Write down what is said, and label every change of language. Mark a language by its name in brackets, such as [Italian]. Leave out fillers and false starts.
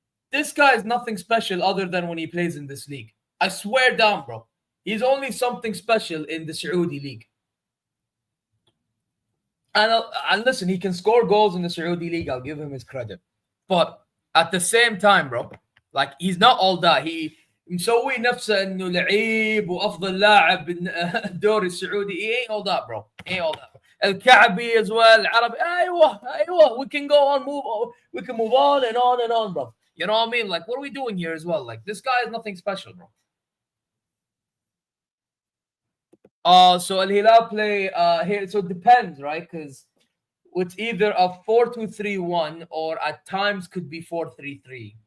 [English] This guy is nothing special other than when he plays in this league. I swear down, bro. He's only something special in the Saudi league. And listen, he can score goals in the Saudi league. I'll give him his credit. But at the same time, bro, like he's not all that. He [Arabic] مسوي نفسه انه لعيب وافضل لاعب بالدوري السعودي. [English] He ain't all that, bro. Ain't all that. الكعبي as well, العربي. ايوه, we can go on, we can move on and on and on, bro. You know what I mean? Like, what are we doing here as well? Like, this guy is nothing special, bro. So Al Hilal play here. So it depends, right? Because it's either a 4-2-3-1 or at times could be 4-3-3.